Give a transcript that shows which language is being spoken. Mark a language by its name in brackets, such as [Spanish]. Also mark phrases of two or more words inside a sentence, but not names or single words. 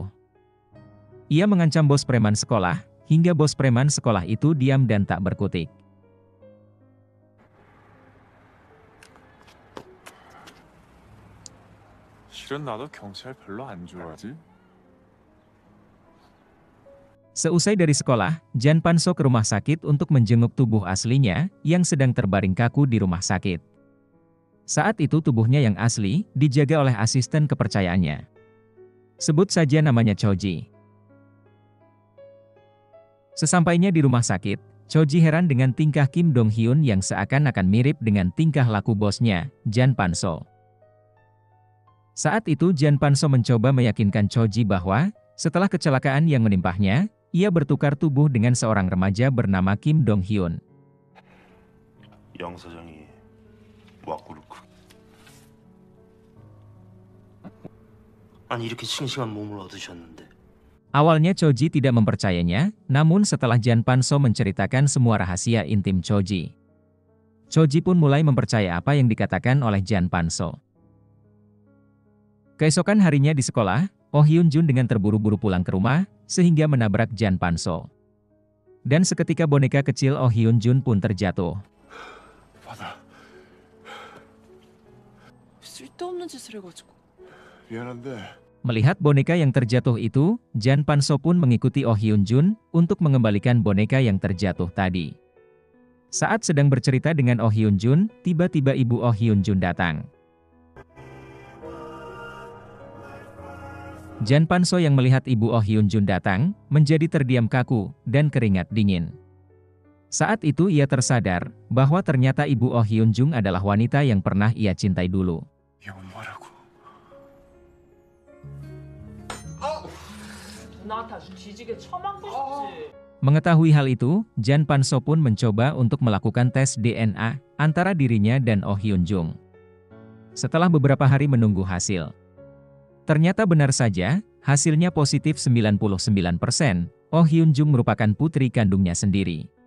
[Indonesian] Ia mengancam bos preman sekolah, hingga bos preman sekolah itu diam dan tak berkutik. [Korean] 실은 나도 경찰 별로 안 좋아하지. [Indonesian] Seusai dari sekolah, Jan Pan-so ke rumah sakit untuk menjenguk tubuh aslinya, yang sedang terbaring kaku di rumah sakit. Saat itu tubuhnya yang asli, dijaga oleh asisten kepercayaannya. Sebut saja namanya Choji. Sesampainya di rumah sakit, Choji heran dengan tingkah Kim Dong-hyun yang seakan-akan mirip dengan tingkah laku bosnya, Jan Pan-so. Saat itu Jan Pan-so mencoba meyakinkan Choji bahwa, setelah kecelakaan yang menimpahnya, ia bertukar tubuh dengan seorang remaja bernama Kim Dong-hyun. [Korean] 양 사장이 와꾸를 아니 이렇게 싱싱한 몸을 얻으셨는데. [Indonesian] Awalnya Choji tidak mempercayainya, namun setelah Jan Pan-so menceritakan semua rahasia intim Choji, Choji pun mulai mempercaya apa yang dikatakan oleh Jan Pan-so. Keesokan harinya di sekolah, Oh Hyun-jun dengan terburu-buru pulang ke rumah, sehingga menabrak Jan Pan-so. Dan seketika boneka kecil Oh Hyun-jun pun terjatuh. [Korean] 쓸데없는 짓을 해가지고. 미안한데 [Indonesian] Melihat boneka yang terjatuh itu, Jan Pan-so pun mengikuti Oh Hyun-jun untuk mengembalikan boneka yang terjatuh tadi. Saat sedang bercerita dengan Oh Hyun Jun, tiba-tiba ibu Oh Hyun Jun datang. Jan Pan-so yang melihat ibu Oh Hyun Jun datang, menjadi terdiam kaku, dan keringat dingin. Saat itu ia tersadar, bahwa ternyata ibu Oh Hyun Jun adalah wanita yang pernah ia cintai dulu. [Korean] 나 다시 뒤지게 처맞고 싶지. [Indonesian] Mengetahui hal itu, Jan Pan-so pun mencoba untuk melakukan tes DNA antara dirinya dan Oh Hyun Jun. Setelah beberapa hari menunggu hasil, ternyata benar saja, hasilnya positif 99%. Oh Hyun Jun merupakan putri kandungnya sendiri.